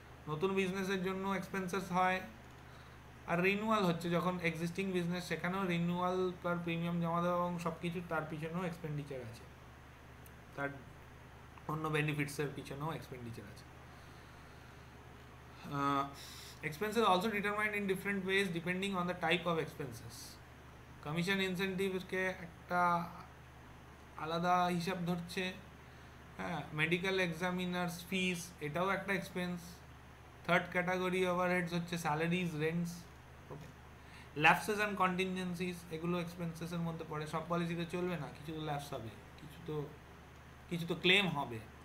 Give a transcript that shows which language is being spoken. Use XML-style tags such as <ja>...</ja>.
<bn>নতুন বিজনেসের জন্য এক্সপেন্সেস হয়, আর রিনিউয়াল হচ্ছে যখন এক্সিস্টিং বিজনেস, সেখানেও রিনিউয়াল পার প্রিমিয়াম জমা দেওয়া এবং সব কিছু তার পিছনেও এক্সপেন্ডিচার আছে, তার অন্য বেনিফিটসের পিছনেও এক্সপেন্ডিচার আছে।</bn> <en>Expenses also determined in different ways depending on the type of expenses.</en> <bn>Commission ইনসেন্টিভকে একটা আলাদা হিসাব ধরছে, হ্যাঁ। মেডিকেল এক্সামিনার্স ফিস, এটাও একটা এক্সপেন্স। থার্ড ক্যাটাগরি ওভারহেডস হচ্ছে salaries, rents, okay. Lapses and কন্টিনজেন্সিস, এগুলো এক্সপেন্সেসের মধ্যে পড়ে। সব পলিসিতে চলবে না, কিছু তো ল্যাপস হবে, কিছু তো ক্লেম হবে।</bn>